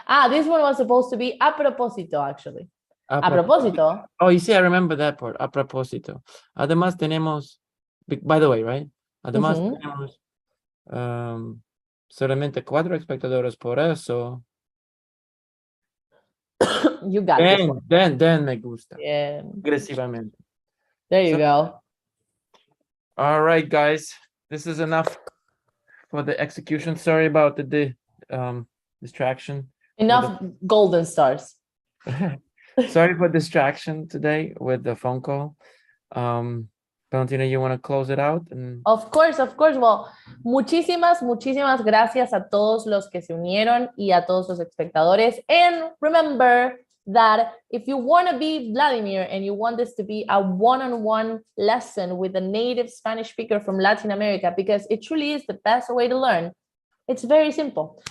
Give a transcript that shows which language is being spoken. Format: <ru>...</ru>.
<en>This one was supposed to be a propósito, actually.</en> <es>A propósito.</es> <en>Oh, you see, I remember that part.</en> <es>A propósito. Además tenemos,</es> <en>by the way, right?</en> <es>Además tenemos solamente 4 espectadores, por eso.</es> <en>You got this one.</en> <es>Then me gusta.</es> <en>Yeah.</en> <es>Agresivamente.</es> <en>There you go. All right, guys. This is enough for the execution. Sorry about the distraction. Enough golden stars. Sorry for distraction today with the phone call. Valentina, you want to close it out? Of course.</en> <es>Well, muchísimas gracias a todos los que se unieron y a todos los espectadores.</es> <en>And remember that if you want to be Vladimir and you want this to be a one-on-one lesson with a native Spanish speaker from Latin America, because it truly is the best way to learn, it's very simple.</en>